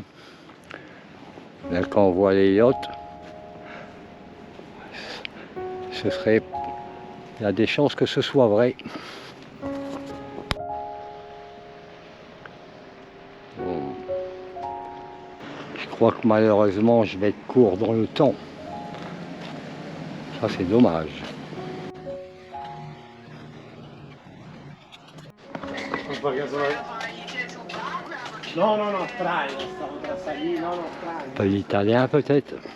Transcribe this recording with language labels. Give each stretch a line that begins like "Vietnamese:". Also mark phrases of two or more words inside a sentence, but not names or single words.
French: Là, quand on voit les yachts, il y a des chances que ce soit vrai. Bon. Je crois que malheureusement, je vais être court dans le temps. Ça, c'est dommage.
Italian: No, no, no, traino, stavo per salire, no, no, traino.
French: Pas l'italien peut-être.